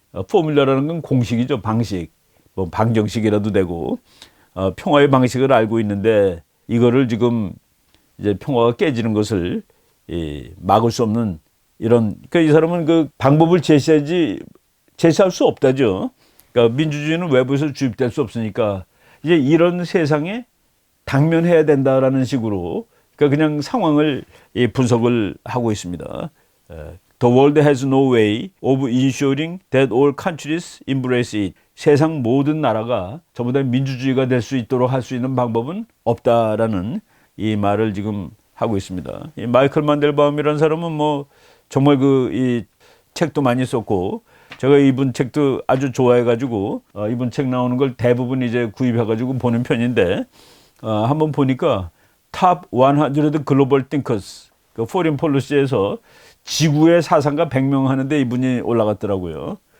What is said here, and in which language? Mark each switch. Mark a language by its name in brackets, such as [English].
[Korean] 포뮬라라는 건 공식이죠, 방식. 뭐 방정식이라도 되고, 평화의 방식을 알고 있는데 이거를 지금 이제 평화가 깨지는 것을 막을 수 없는 이런, 그러니까 이 사람은 그 방법을 제시할 수 없다죠. 그러니까 민주주의는 외부에서 주입될 수 없으니까 이제 이런 세상에 당면해야 된다라는 식으로, 그러니까 그냥 상황을 분석을 하고 있습니다. [English] The world has no way of ensuring that all countries embrace it. [Korean] 세상 모든 나라가 전부 다 민주주의가 될 수 있도록 할 수 있는 방법은 없다라는 이 말을 지금 하고 있습니다. 이 마이클 만델바움이라는 사람은 뭐 정말 이 책도 많이 썼고, 제가 이분 책도 아주 좋아해가지고 이분 책 나오는 걸 대부분 이제 구입해가지고 보는 편인데, 한번 보니까 탑 100 글로벌 띵커스, 그 포린 폴리시에서 지구의 사상가 100명 하는데 이분이 올라갔더라고요.